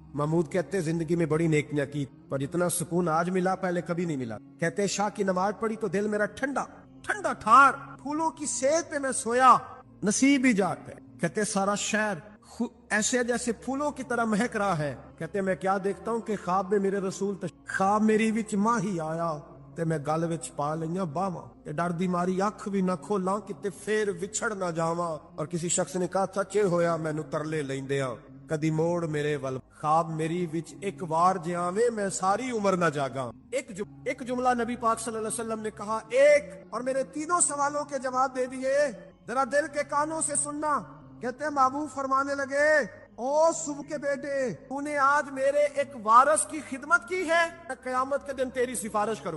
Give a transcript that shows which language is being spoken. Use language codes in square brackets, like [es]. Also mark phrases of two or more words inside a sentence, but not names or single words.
[ur] محمود کہتے ہیں زندگی میں بڑی نیکیاں کی پر جتنا سکون آج ملا پہلے کبھی نہیں ملا۔ کہتے ہیں شاہ کی نماز پڑھی تو دل میرا ٹھنڈا ٹھنڈا ٹھار، پھولوں کی سیت پہ میں سویا، نصیب ہی جاتا ہے۔ کہتے سارا شہر ایسے جیسے پھولوں کی طرح مہک رہا ہے۔ کہتے میں کیا دیکھتا ہوں کہ خواب میں میرے رسول [pa] خواب میری وچ ماہی آیا تے میں گل وچ پا لئیاں باواں تے ڈر دی ماری اکھ بھی نہ کھولاں کتے پھر وچھڑ نہ جاواں۔ [ur] اور کسی شخص نے کہا [pa] سچے ہویا مینوں ترلے لیندیاں کدی موڑ میرے ول، خواب میری وچ ایک وار جے آویں میں ساری عمر نہ جاگاں۔ [ur] ایک جملہ نبی پاک صلی اللہ علیہ وسلم نے کہا ایک، اور میرے تینوں سوالوں کے جواب دے دیے، ذرا دل کے کانوں سے سننا۔ کہتے ہیں محبوب فرمانے لگے او صبح کے بیٹے تو نے آج میرے ایک وارث کی خدمت کی ہے، میں قیامت کے دن تیری سفارش کروں۔